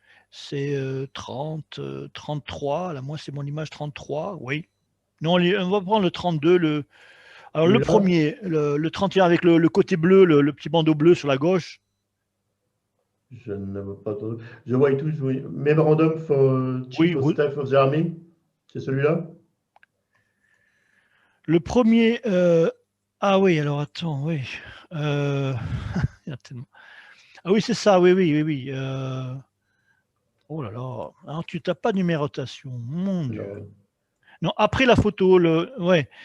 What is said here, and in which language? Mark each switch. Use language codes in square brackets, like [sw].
[fr] C'est 33, là, moi c'est mon image 33, oui. Non, on va prendre le 32, Alors le premier, le 31 avec le côté bleu, le petit bandeau bleu sur la gauche. Je ne vois pas trop. The White House, oui. [en] Memorandum for Chief of Staff of the Army. [fr] C'est celui-là? Le premier. Ah oui, alors attends, oui. Il y a tellement. Ah oui, c'est ça, oui, oui, oui, oui. Oh là là. Alors, tu n'as pas de numérotation, mon Dieu. Non, après la photo, ouais.